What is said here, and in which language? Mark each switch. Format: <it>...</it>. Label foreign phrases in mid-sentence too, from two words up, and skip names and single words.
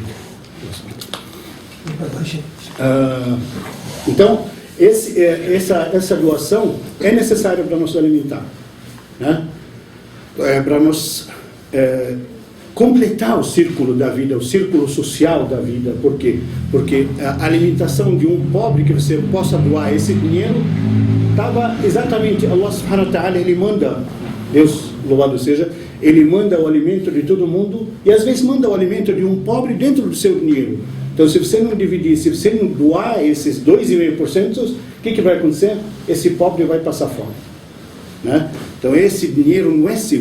<pt>Então, essa doação é necessária para nos alimentar, né? Para nos completar o círculo da vida, o círculo social da vida. Por quê? Porque a alimentação de um pobre, que você possa doar esse dinheiro, estava exatamente,</pt> <ar>الله سبحانه وتعالى,</ar> <pt>ele manda, Deus louvado seja, ele manda o alimento de todo mundo, e às vezes manda o alimento de um pobre dentro do seu dinheiro. Então, se você não dividir, se você não doar esses 2,5%, o que vai acontecer? Esse pobre vai passar fome, né? Então, esse dinheiro não é seu.</pt>